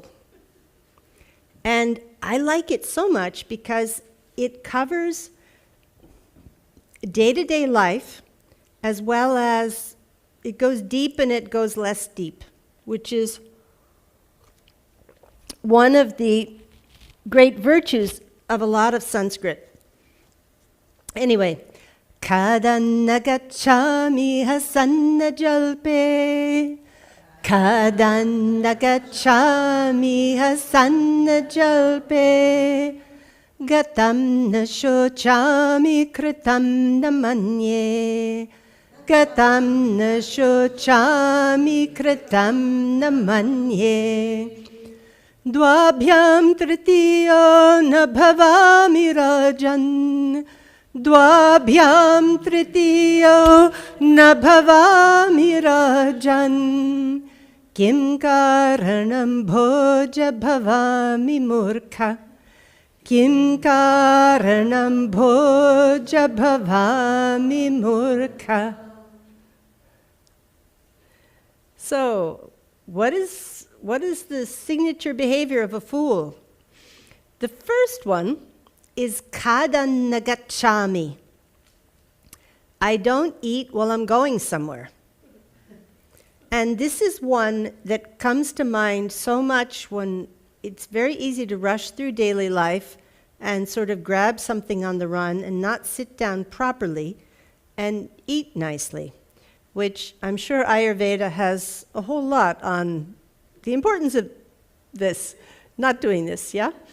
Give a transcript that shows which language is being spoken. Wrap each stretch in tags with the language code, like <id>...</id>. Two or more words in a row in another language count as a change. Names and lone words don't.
<en>And I like it so much because it covers day-to-day life, as well as it goes deep and it goes less deep, which is one of the great virtues of a lot of Sanskrit. Anyway,</en> <sa>Kadanna gacchami hasanna jalpe, Kadanna gacchami hasanna jalpe, Gatam na shochami kritam na manye, Gatam na shochami kritam na manye. Dvabhyam tritiyo na bhavami rajan, Dvabhyam tritiyo na bhavami rajan, Kim karanam bhoja bhavami murkha, Kim karanam bhoja bhavami murkha.</sa> <en>So, what is the signature behavior of a fool? The first one is</en> <sa>kadanna gacchami.</sa> <en>I don't eat while I'm going somewhere. And this is one that comes to mind so much when it's very easy to rush through daily life and sort of grab something on the run and not sit down properly and eat nicely, which I'm sure Ayurveda has a whole lot on the importance of this, not doing this, yeah?</en>